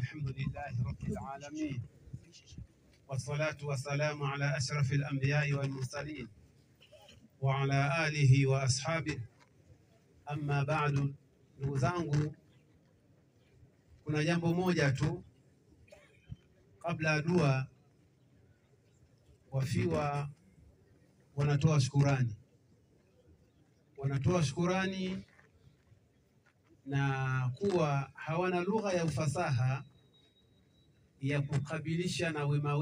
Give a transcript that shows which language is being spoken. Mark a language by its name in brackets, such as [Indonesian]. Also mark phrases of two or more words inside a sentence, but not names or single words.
[Arabic] الحمد لله رب العالمين، والصلاة والسلام على أشرف الأنبياء والمرسلين وعلى آله وأصحابه. أما بعد, [Swahili] ndugu zangu, kuna jambo moja tu kabla ya dua. Wafiwa wanatoa shukurani na kuwa hawana lugha ya ufasaha ya kukabilisha na wema